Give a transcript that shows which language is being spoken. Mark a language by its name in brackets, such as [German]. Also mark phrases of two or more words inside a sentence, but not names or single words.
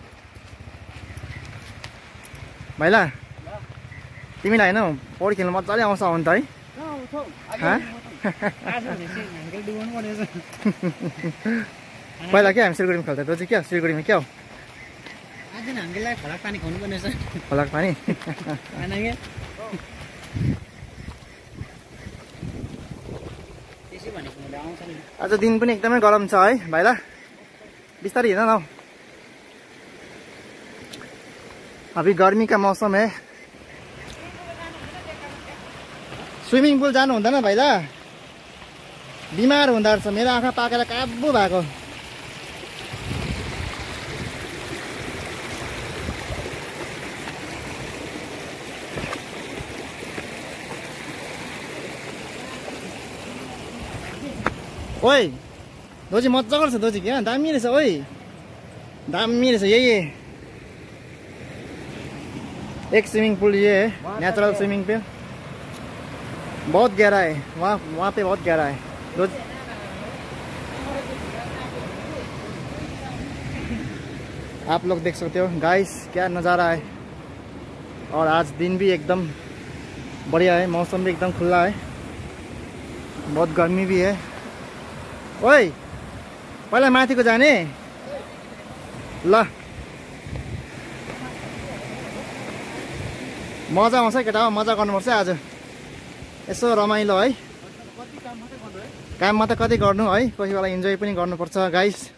[Nepali] भाइला तिमीलाई हैन पौडी खेल्न मजाले आउँछ आउन त है पहिला के हामी सिलगढीमा खेल्थ्यौँ त्यो चाहिँ क्या सिलगढीमा क्या हो आज हामीलाई फलाक पानी खुवाउनु पर्ने छ फलाक पानी त्यसै भनेको मैले आउँछ नि आज दिन पनि एकदमै गरम छ है भाइला बिस्तारै हिँड न [Hindi] अभी गर्मी का मौसम है [English] swimming pool [Nepali] जानु हुँदैन भाइला बिमार हुँदो रहेछ मेरो आँखा पाकेर काबु भएको ओइ दोजी मजाको रहेछ दोजी क्या दामी रहेछ ओइ दामी रहेछ यही एक [English] swimming pool [Hindi] ये है [English] natural swimming pool [Hindi] बहुत गहरा है वहाँ पे बहुत गहरा है आप लोग देख सकते हो गाइस क्या नज़ारा है और आज दिन भी एकदम बढ़िया है मौसम भी एकदम खुला है बहुत गर्मी भी है ओए [Nepali] पहिला माथि को जाने ल मजा आउँछ केटा मजा गर्नुपर्छ आज यसो रमाइलो है काम मात्रै कति गर्नु है कोही बेला इन्जोय पनि गर्नुपर्छ गाइस